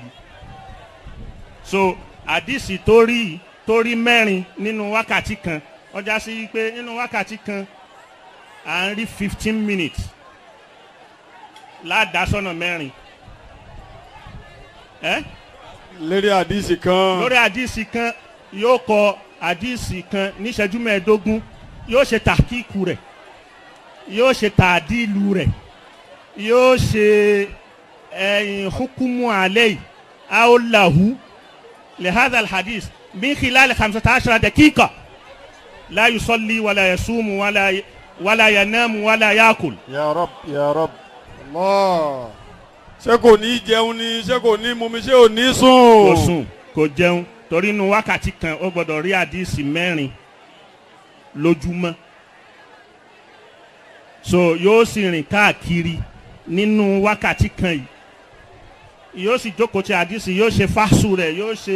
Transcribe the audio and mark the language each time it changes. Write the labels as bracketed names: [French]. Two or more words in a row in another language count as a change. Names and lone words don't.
[Yoruba] So àdìsí tó rí mẹ́rin nínú wákàtí kan ọjà sí pé nínú wákàtí kan à ń rí 15 minutes ládàásọ̀nà mẹ́rin. lórí àdìsí kan. lórí àdìsí kan yóò kọ àdìsí kan níṣẹ́jú mẹ́ẹ̀ẹ́dógún yóò ṣe tàkíkù rẹ̀ yóò ṣe tàdílù rẹ̀ yóò ṣe [Arabic] حكم عليه أو له لهذا الحديث من خلال 15 دقيقة لا يصلي ولا يصوم ولا ينام ولا يأكل. يا رب، يا رب. Allah. [Yoruba] ṣé kò ní jẹun ni ṣé kò ní mumi ṣé ò ní sùn. kò sùn kò jẹun torí inú wákàtí kan ó gbọ́dọ̀ rí àdìsí 4 lójúmọ́. So yóò sì rìn káàkiri nínú wákàtí kan yìí yóò sì jókòó ti àdìsí yóò ṣe fásù rẹ̀ yóò ṣe